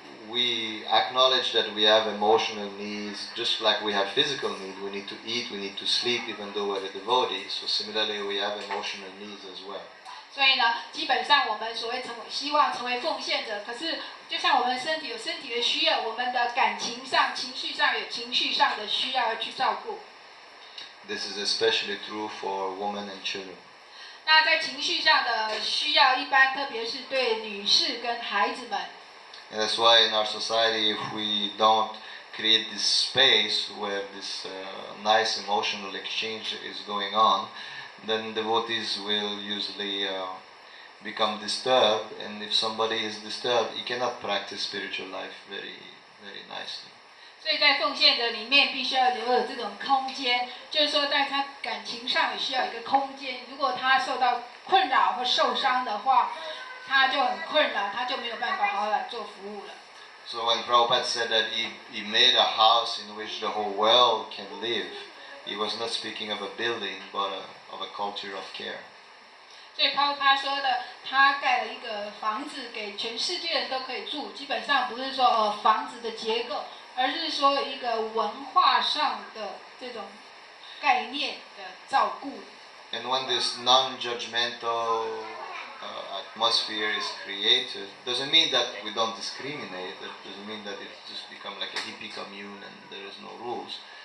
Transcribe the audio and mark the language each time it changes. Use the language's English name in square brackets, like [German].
[English] We acknowledge that we have emotional needs, just like we have physical needs. We need to eat, we need to sleep, even though we're a devotee. So similarly, we have emotional needs as well. [Chinese] 所以呢，基本上我们所谓希望成为奉献者，可是就像我们身体有身体的需要，我们的感情上、情绪上有情绪上的需要要去照顾。 [English] This is especially true for women and children. [Chinese] 那在情绪上的需要，一般特别是对女士跟孩子们。 [English] And that's why in our society, if we don't create this space where this nice emotional exchange is going on, then devotees will usually become disturbed. And if somebody is disturbed, he cannot practice spiritual life very, very nicely. [Chinese] 所以在奉献者里面，必须要留有这种空间，就是说，在他感情上也需要一个空间。如果他受到困扰或受伤的话，他就很困扰，他就没有办法好好来做服务了。 [English] So when Prabhupada said that he made a house in which the whole world can live, he was not speaking of a building, but of a culture of care. [Chinese] 所以他说的，他盖了一个房子给全世界人都可以住，基本上不是说房子的结构，而是说一个文化上的这种概念的照顾。 [English] And when this non-judgmental atmosphere is created, doesn't mean that we don't discriminate. That doesn't mean that it just become like a hippie commune and there is no rules.